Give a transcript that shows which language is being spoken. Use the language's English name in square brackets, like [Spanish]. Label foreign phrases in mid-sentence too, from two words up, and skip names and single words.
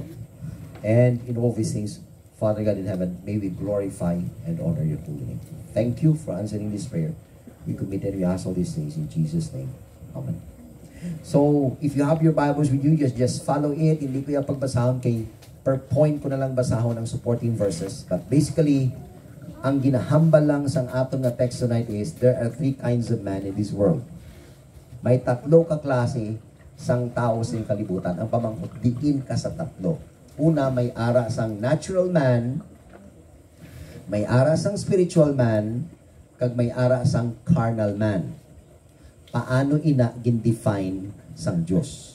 [English] And in all these things, Father God in heaven, may we glorify and honor your holy name. Thank you for answering this prayer. We commit and we ask all these things in Jesus' name. Amen. So, if you have your Bibles with you, just follow it. [Hiligaynon] Hindi ko yung pagbasahon kay per point ko na lang basahon ang supporting verses. [English] But basically, [Hiligaynon] ang ginahambal lang sa atong na [English] text tonight is, there are three kinds of man in this world. [Hiligaynon] May tatlo ka klase sang tao sa kalibutan. Ang pamangkot, diin ka sa tatlo. Una, may ara sang [English] natural man, [Hiligaynon] may ara sang [English] spiritual man, [Hiligaynon] kag may ara sang [English] carnal man. [Hiligaynon] Paano ina gin-define sang Diyos?